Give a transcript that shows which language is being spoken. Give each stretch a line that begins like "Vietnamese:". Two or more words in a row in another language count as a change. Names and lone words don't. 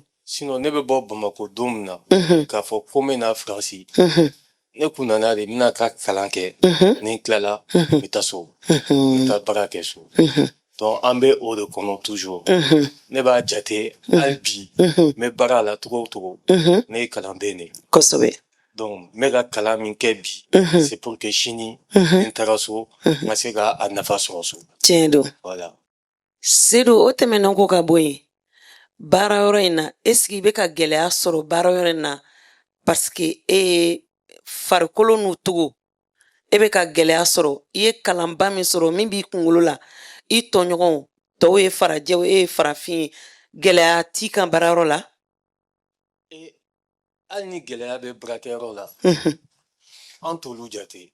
Bambara: Sinon ne bɛ bɔ Bamako don min na, k'a fɔ ko n bɛ na Faransi, ne kun nana de n bɛna ka kalan kɛ, ni n tilala n bɛ taa so, n bɛ taa baara kɛ so. Donc an bɛ o de kɔnɔ toujours. Ne b'a jate hali bi n bɛ baara la cogo o cogo, ne ye kalanden de ye. Kosɛbɛ. Donc n bɛ ka kalan min kɛ bi,
French: c'est pour que
Bambara: sini n taara so n ka se k'a nafa sɔrɔ so. Tiɲɛ don. Voilà. Seydou, o tɛmɛnen kɔ ka bɔ yen, baara yɔrɔ in na,
French: est-ce que
Bambara: i bɛ ka gɛlɛya sɔrɔ baara yɔrɔ in na
French: parce que
Bambara: e ye farikolo n'u togo, e bɛ ka gɛlɛya sɔrɔ, i ye kalanba min sɔrɔ min b'i kunkolo la, i tɔɲɔgɔnw tɔw ye farajɛw, e ye farafin ye, gɛlɛya t'i kan baarayɔrɔ la? Hali ni gɛlɛya bɛ baarakɛyɔrɔ la, an t'olu jate.